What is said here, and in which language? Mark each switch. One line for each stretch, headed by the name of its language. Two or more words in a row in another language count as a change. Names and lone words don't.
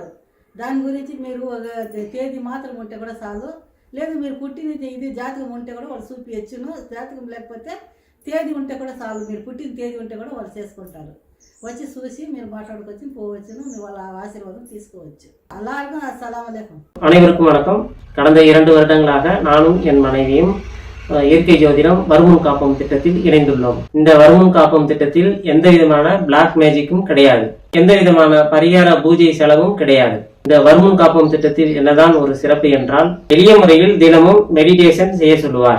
Telugu: దాని గురించి మీరు ఒక తేదీ మాత్రం ఉంటే కూడా చాలు. లేదు మీరు పుట్టిన ఇది జాతకం ఉంటే కూడా వాళ్ళు చూపించచ్చును. జాతకం లేకపోతే తేదీ ఉంటే కూడా చాలు. మీరు పుట్టిన తేదీ ఉంటే కూడా వాళ్ళు చేసుకుంటారు. వచ్చి చూసి మీరు మాట్లాడుకొచ్చి పోవచ్చును. మీ వాళ్ళ ఆశీర్వాదం తీసుకోవచ్చు.
Tamil: எல்லாருக்கும்
Arabic: السلام عليكم.
Tamil: அனைவருக்கும் வணக்கம். கடந்த 2 வருடங்களாக நானும் என் மனைவியும் இயற்கை ஜோதிடம் வருமுன் காப்போம் திட்டத்தில் இணைந்துள்ளோம். இந்த வருமுன் காப்போம் திட்டத்தில் எந்த விதமான
English: black magic
Tamil: கிடையாது. எந்த விதமான பரிகார பூஜை செலவும் கிடையாது. இந்த வருமுன் காப்போம் திட்டத்தில் என்னதான் ஒரு சிறப்பு என்றால், எளிய முறையில் தினமும் மெடிடேஷன் செய்ய சொல்லுவார்.